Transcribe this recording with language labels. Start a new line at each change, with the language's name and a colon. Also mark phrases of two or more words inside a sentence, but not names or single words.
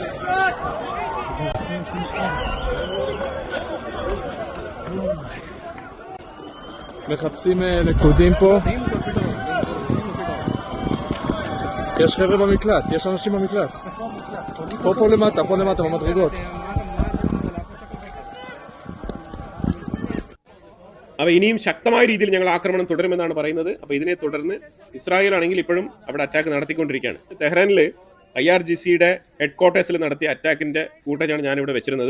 Hebrew: מחפשים לקודים פה. יש חבר'ה במקלט, יש אנשים במקלט. פה למטה, במדרגות.
Malayalam: അപ്പോൾ ഇനിയും ശക്തമായ രീതിയിൽ ഞങ്ങൾ ആക്രമണം തുടരുമെന്നാണ് പറയുന്നത്. അപ്പോൾ ഇതിനെ തുടർന്ന് ഇസ്രായേൽ ആണെങ്കിൽ ഇപ്പോഴും അവിടെ അറ്റാക്ക് നടത്തിക്കൊണ്ടിരിക്കുകയാണ്. തെഹ്റാനിൽ IRGCയുടെ ഹെഡ്ക്വാർട്ടേഴ്സിൽ നടത്തിയ അറ്റാക്കിൻ്റെ ഫൂട്ടേജാണ് ഞാനിവിടെ വെച്ചിരുന്നത്.